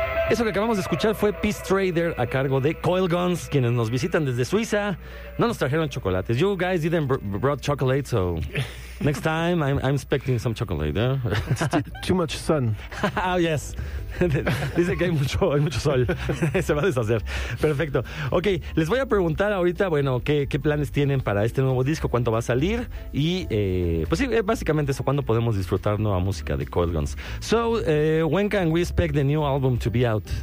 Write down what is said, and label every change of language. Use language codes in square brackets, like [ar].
[es] Eso que acabamos de escuchar fue Peace Trader a cargo de Coil Guns, quienes nos visitan desde Suiza. No nos trajeron chocolates. [en] You guys didn't brought chocolate, so next time I'm expecting some chocolate. [es] ¿Eh? [en] Too much sun. Oh, yes. [es] Dice que hay mucho sol. Se va a deshacer. Perfecto. Ok, les voy a preguntar ahorita, bueno, ¿qué planes tienen para este nuevo disco? ¿Cuánto va a salir? Y, pues sí, básicamente eso, ¿cuándo podemos disfrutar nueva música de Coil Guns? [en] So, when can we expect the new album to be out?